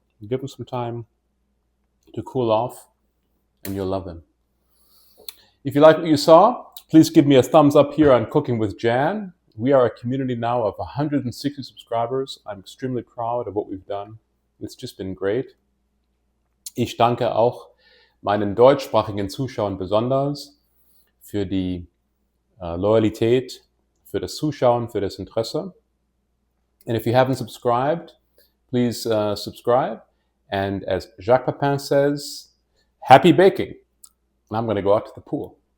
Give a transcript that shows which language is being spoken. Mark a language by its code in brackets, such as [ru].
[en] Give them some time to cool off, and you'll love them. If you like what you saw, please give me a thumbs up here on Cooking with Jan. We are a community now of 160 subscribers. I'm extremely proud of what we've done. It's just been great. [de] Ich danke auch meinen deutschsprachigen Zuschauern besonders für die Loyalität, für das Zuschauen, für das Interesse. [en] And if you haven't subscribed, please subscribe. And as Jacques Pepin says, happy baking. And I'm going to go out to the pool.